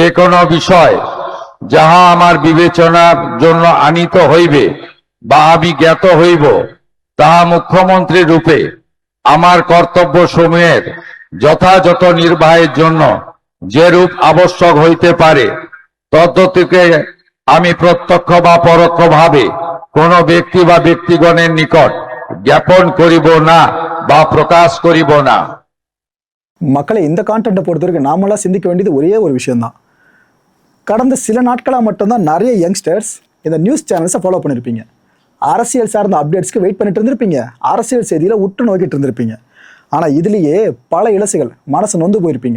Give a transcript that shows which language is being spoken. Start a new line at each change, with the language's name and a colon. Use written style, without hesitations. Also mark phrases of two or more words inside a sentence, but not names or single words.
Bangla: কোনো বিষয় যাহা আমার বিবেচনার জন্য আনিত হইবে বা আমি জ্ঞাত হইব, তাহা মুখ্যমন্ত্রী রূপে আমার কর্তব্য সমূহের যথাযথ নির্বাহের জন্য যেরূপ আবশ্যক হইতে পারে তদ্গতিকে আমি প্রত্যক্ষ বা পরোক্ষভাবে কোন ব্যক্তি বা ব্যক্তিগণের নিকট জ্ঞাপন করিব না বা প্রকাশ করিব না।
Tamil: மக்களை இந்த கான்டென்ட்டை பொறுத்த வரைக்கும் நாமெல்லாம் சிந்திக்க வேண்டியது ஒரே ஒரு விஷயம்தான். கடந்த சில நாட்களாக மட்டும்தான் நிறைய யங்ஸ்டர்ஸ் இந்த
English: news channels
Tamil: ஃபாலோ பண்ணியிருப்பீங்க. அரசியல் சார்ந்த அப்டேட்ஸ்க்கு வெயிட் பண்ணிட்டு இருந்திருப்பீங்க. அரசியல் செய்தியில் உற்று நோக்கிட்டு இருந்திருப்பீங்க. ஆனால் இதுலேயே பல இலசுகள் மனசு நொந்து போயிருப்பீங்க.